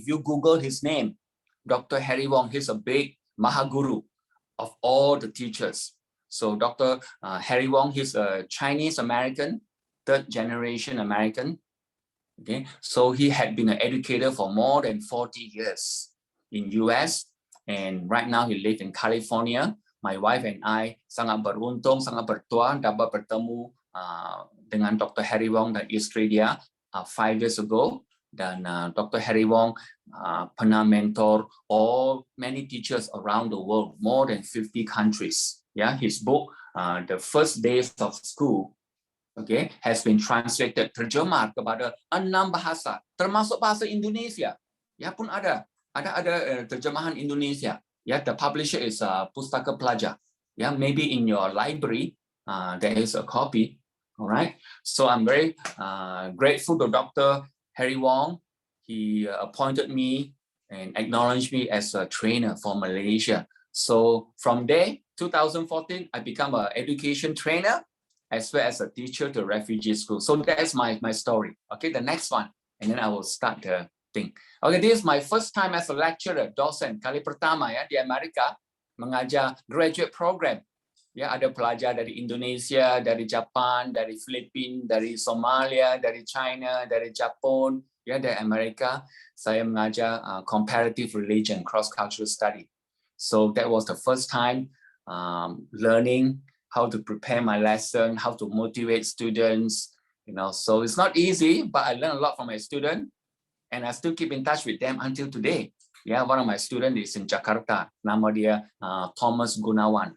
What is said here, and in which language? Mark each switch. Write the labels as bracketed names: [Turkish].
[English] If you Google his name, Dr. Harry Wong, he's a big Mahaguru of all the teachers. So Dr. Harry Wong, he's a Chinese American, 3rd generation American. Okay, so he had been an educator for more than 40 years in US, and right now he lives in California. My wife and I [Malay] sangat beruntung, sangat bertuah dapat bertemu dengan Dr. Harry Wong dan istri dia [English] 5 years ago. [Malay] Dan Dr. [English] Harry Wong pernah mentor many teachers around the world, more than 50 countries. Yeah, his book, The First Days of School, okay, has been translated, [Malay] terjemah kepada 6 bahasa, termasuk bahasa Indonesia. Ya pun ada terjemahan Indonesia. [English] Yeah, the publisher is [Malay] Pustaka Pelajar. [English] Yeah, maybe in your library there is a copy. All right. So I'm very grateful to Dr. Harry Wong. He appointed me and acknowledged me as a trainer for Malaysia. So from there, 2014, I become an education trainer as well as a teacher to refugee school. So that's my story. Okay, the next one, and then I will start the thing. Okay, this is my first time as a lecturer, dosen. [Malay] Kali pertama ya di Amerika mengajar graduate program. Ya, ada pelajar dari Indonesia, dari Jepang, dari Filipina, dari Somalia, dari China, dari Jepun, ya, dari Amerika. Saya mengajar comparative religion, cross-cultural study. [English] So that was the first time learning how to prepare my lesson, how to motivate students, you know. So it's not easy, but I learned a lot from my student, and I still keep in touch with them until today. Yeah, one of my students is in Jakarta. [Malay] Nama dia [English] Thomas Gunawan.